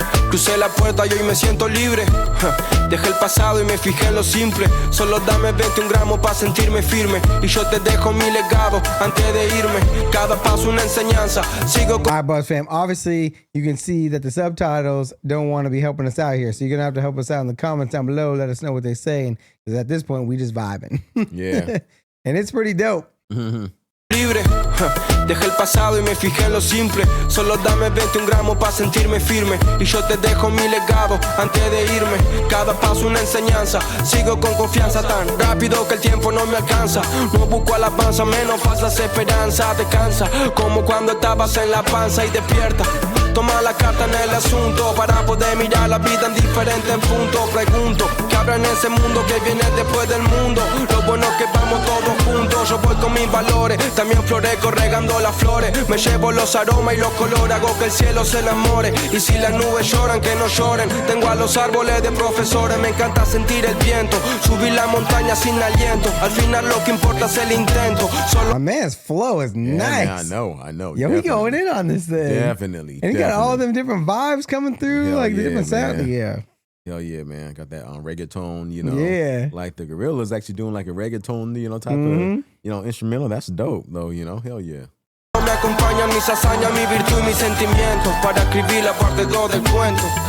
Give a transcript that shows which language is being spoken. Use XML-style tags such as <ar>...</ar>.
<es>Crucé la puerta y hoy me siento libre. Dejé el pasado y me fijé en lo simple. Solo dame 21 gramos para sentirme firme. Y yo te dejo mi legado antes de irme. Cada paso una enseñanza. Sigo con...</es> <en>All right, Buzz fam. Obviously, you can see that the subtitles don't want to be helping us out here. So you're going to have to help us out in the comments down below. Let us know what they're saying. Because at this point, we just vibing. Yeah. And it's pretty dope.</en> <es>Libre, dejé el pasado y me fijé en lo simple. Solo dame 21 gramos para sentirme firme. Y yo te dejo mi legado antes de irme. Cada paso una enseñanza. Sigo con confianza tan rápido que el tiempo no me alcanza. No busco alabanza, menos falsas esperanzas. Descansa, como cuando estabas en la panza y despierta. Toma la carta en el asunto para poder mirar la vida en diferentes puntos. Pregunto, ¿qué habrá en ese mundo que viene después del mundo? Lo bueno es que vamos todos juntos. Yo voy con mis valores, también florezco regando las flores. Me llevo los aromas y los colores, hago que el cielo se enamore. Y si las nubes lloran, que no lloren. Tengo a los árboles de profesores, me encanta sentir el viento. Subir la montaña sin aliento. Al final lo que importa es el intento. Solo...</es> <en>My man's flow is nice. Man, I know. Yo, we going in on this thing. Definitely. And he got all them different vibes coming through, Hell like the yeah, different sounds. man. Yeah. Hell yeah, man. Got that reggaeton, you know. Yeah. Like the Gorillaz actually doing like a reggaeton, type of, instrumental. That's dope, though, Hell yeah.</en> <es>Me acompañan mis hazañas, mi virtud y mis sentimientos para escribir la parte 2 del cuento.</es>